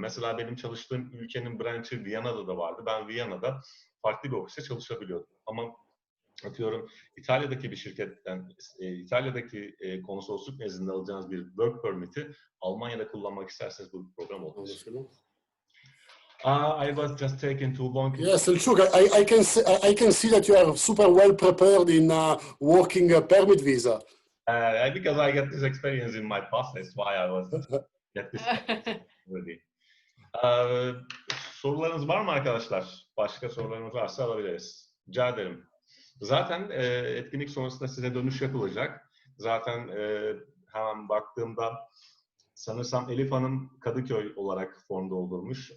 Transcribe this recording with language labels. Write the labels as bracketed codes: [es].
[tr] Mesela benim çalıştığım ülkenin branşı Viyana'da da vardı. Ben Viyana'da farklı bir ofiste çalışabiliyordum. Ama atıyorum İtalya'daki bir şirketten, İtalya'daki konsolosluk nezdinde alacağınız bir work permit'i Almanya'da kullanmak isterseniz bu bir problem olabilir. [en] I was just taken too long. Yes, Selçuk, I can see that you are super well prepared in working permit visa. Because I get this experience in my past, that's why I was get this already. [tr] Sorularınız var mı arkadaşlar? Başka sorularınız varsa alabiliriz. Rica ederim. Zaten etkinlik sonrasında size dönüş yapılacak. Zaten hemen baktığımda sanırsam Elif Hanım Kadıköy olarak form doldurmuş.